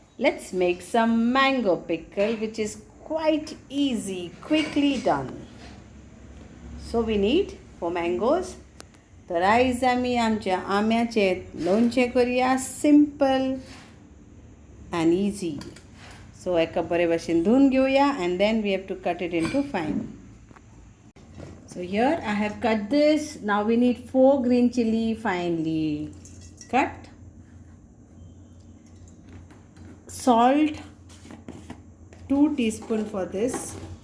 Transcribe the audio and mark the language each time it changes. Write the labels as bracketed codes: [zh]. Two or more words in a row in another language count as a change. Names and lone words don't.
[en] Let's make some mango pickle, which is quite easy, quickly done. So we need for mangoes. [kok] तर आयज आमी आमच्या आंब्याचें लोणचें करुया, [en] simple and easy. So [kok] एका बरे भाशेन धुवन घेवया [en] and then we have to cut it into fine. So here I have cut this. Now we need 4 green chili finely cut. Salt 2 teaspoons for this.